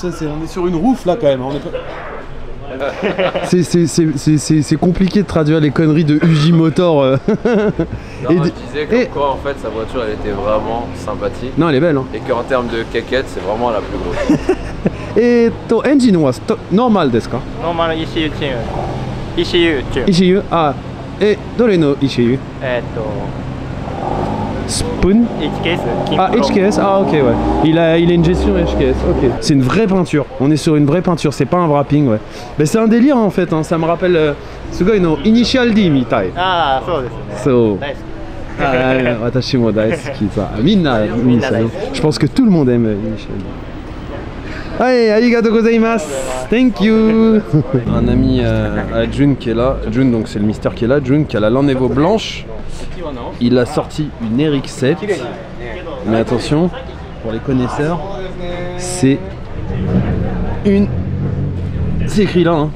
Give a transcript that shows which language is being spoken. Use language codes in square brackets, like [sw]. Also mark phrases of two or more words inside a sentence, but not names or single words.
[fr] On est sur une roof là quand même. C'est compliqué de traduire les conneries de Uji Motor. Non, je disais comme quoi en fait sa voiture elle était vraiment sympathique. Non, elle est belle. Hein. Et qu'en termes de caquette, c'est vraiment la plus grosse. Et ton [en] engine was normal [ja] ですか? Normal ECUチューン ECU チューン ECU? [fr] Ah, et [ja] どれの ECU? Spoon? HKS [fr] Ah, HKS, ah ok, ouais. Il a une gestion HKS, ok. C'est une vraie peinture, on est sur une vraie peinture, c'est pas un wrapping, ouais. Mais c'est un délire en fait, hein. Ça me rappelle [ja] Sugoi no Initial D mitai. ああそうですね So, 大好き私も大好きさ. みんなです. [fr] Je pense que tout le monde aime Initial D. Allez, [ja] ありがとうございます. [en] Thank you. [fr] Un ami à Jun qui est là. Jun, donc c'est le Mister qui est là. Jun qui a la Land Evo blanche. Il a sorti une RX7. Mais attention, pour les connaisseurs, c'est une... C'est écrit là, hein.